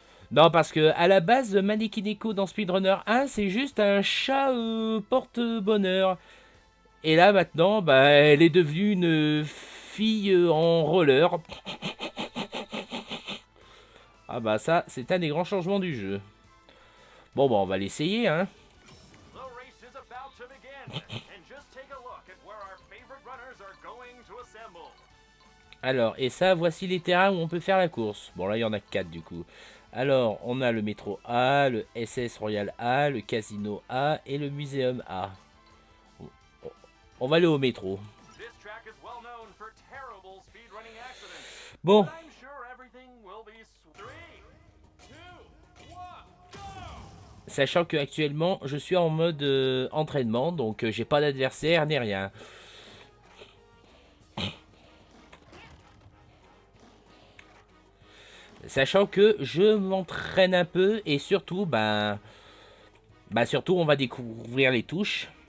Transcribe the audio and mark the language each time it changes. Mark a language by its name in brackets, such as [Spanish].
[French] Non, parce que à la base, Maneki Neko dans Speedrunner 1, c'est juste un chat porte-bonheur. Et là, maintenant, elle est devenue une fille en roller. Ah bah ça, c'est un des grands changements du jeu. Bon, on va l'essayer, hein. [English] The race is about to begin, and just take a look at where our favorite runners are going to assemble. [French] Alors, et ça, voici les terrains où on peut faire la course. Bon, là, il y en a 4 du coup. Alors, on a le métro A, le SS Royal A, le casino A et le muséum A. On va aller au métro. [English] This track is well known for terrible speed running accidents, [French] Bon, [English] but I'm sure everything will be 3, 2, 1, go! [French] sachant que actuellement, je suis en mode entraînement, donc j'ai pas d'adversaire ni rien. Sachant que je m'entraîne un peu et surtout, surtout, on va découvrir les touches.